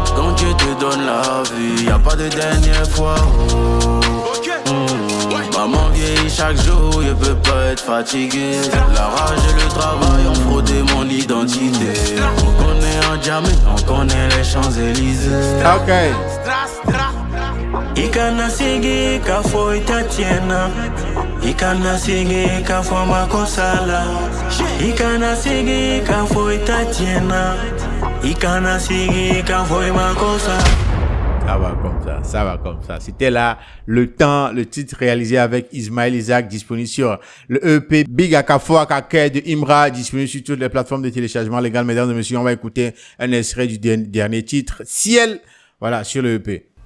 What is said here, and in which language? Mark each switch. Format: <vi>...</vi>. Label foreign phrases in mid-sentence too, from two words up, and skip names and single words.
<fr>Quand Dieu te donne la vie, y'a pas de dernière fois. Maman vieillit chaque jour, je peux pas être fatigué. La rage et le travail ont fraudé mon identité. On connaît un diamant, on connaît les Champs-Élysées. Ok.</fr> <bm>Ikana sigi kafo itatiena. Ikana sigi kafo makosala. Ikana sigi kafo itatiena. Ikana sigi kafo makosala.</bm> <fr>Ça va comme ça. C'était là Le Temps, le titre réalisé avec Ismaël Isaac, disponible sur le EP Big Akafo Akake de Imra, disponible sur toutes les plateformes de téléchargement légal. Mesdames et messieurs, on va écouter un extrait du dernier titre, Ciel, voilà, sur le EP.</fr>